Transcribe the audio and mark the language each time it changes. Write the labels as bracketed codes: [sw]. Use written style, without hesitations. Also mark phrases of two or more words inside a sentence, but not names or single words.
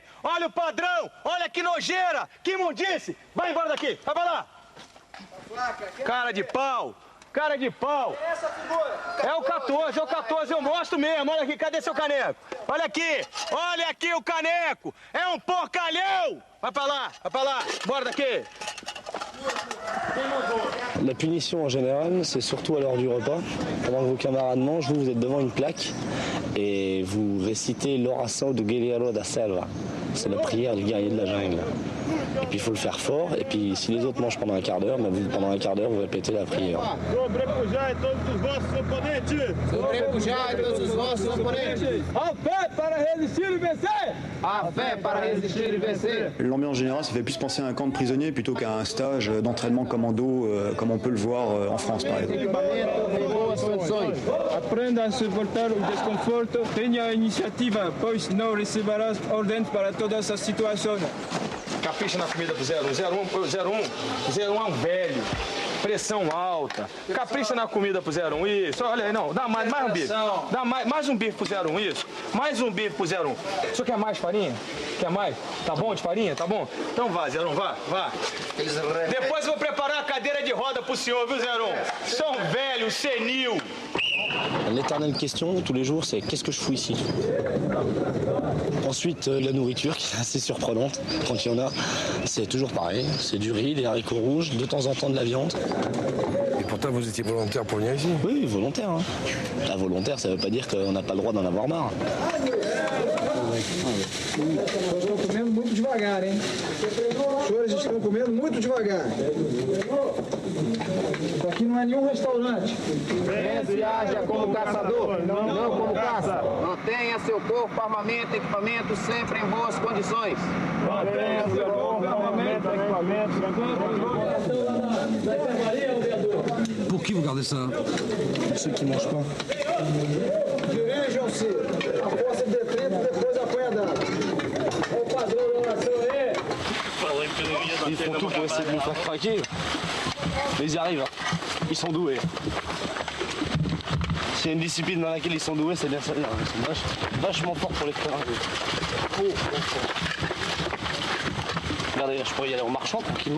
[pt] Olha o padrão! Olha que nojeira! Que imundice! Vai embora daqui! Vai pra lá! Cara de pau! Essa figura! É o 14, eu mostro mesmo. Olha aqui, cadê seu caneco? Olha aqui o caneco! É um porcalhão! Vai pra lá! Bora daqui! [fr] La punition en général, c'est surtout à l'heure du repas. Pendant que vos camarades mangent, vous êtes devant une plaque et vous récitez l' [pt] oração do Guerreiro da Selva. [fr] C'est la prière du guerrier de la jungle. Et puis il faut le faire fort, et puis si les autres mangent pendant un quart d'heure, pendant un quart d'heure, vous répétez la prière. [pt] Sobrepujar todos os vossos oponentes! Sobrepujar todos os vossos oponentes! A fé para resistir e vencer! A fé para resistir e vencer! [fr] L'ambiance générale, ça fait plus penser à un camp de prisonniers plutôt qu'à un stage d'entraînement commando comme on peut le voir en France par exemple. [pt] Aprenda a suportar o desconforto, tenha a iniciativa, pois não receberás ordens para todas as situações. Capricha na comida pro 01 é um velho. Pressão alta. Capricha na comida pro 01, isso. Olha aí, não, dá mais um bife. Dá mais um bife pro 01, isso. Mais um bife pro 01. O senhor quer mais farinha? Quer mais? Tá bom de farinha? Tá bom? Então vá, 01, vá. Depois eu vou preparar a cadeira de roda pro senhor, viu, 01? São velho, senil. [fr] L'éternelle question tous les jours, c'est qu'est-ce que je fous ici? Ensuite, la nourriture qui est assez surprenante quand il y en a. C'est toujours pareil, c'est du riz, des haricots rouges, de temps en temps de la viande. Et pourtant vous étiez volontaire pour venir ici? Oui, volontaire. Hein. La volontaire, ça veut pas dire qu'on n'a pas le droit d'en avoir marre. [pt] Nós estamos comendo muito devagar, hein? Os senhores estão comendo muito devagar. Isso aqui não é nenhum restaurante. Pensa e haja como caçador, não como caça. Mantenha seu corpo, armamento, equipamento sempre em boas condições. Mantenha seu corpo, armamento, equipamento. [fr] Pour qui vous gardez ça? Ceux qui mangent pas. [pt] Dirijam-se à posse de detrito, depois apanha dado. Olha o padrão da oração aí. [fr] Ils font tout pour essayer de nous faire craquer. Mais ils y arrivent. Hein. Ils sont doués. S'il y a une discipline dans laquelle ils sont doués, c'est bien celle-là. Ils sont vachement forts pour les faire. Regardez, je pourrais y aller en marchant tranquillement.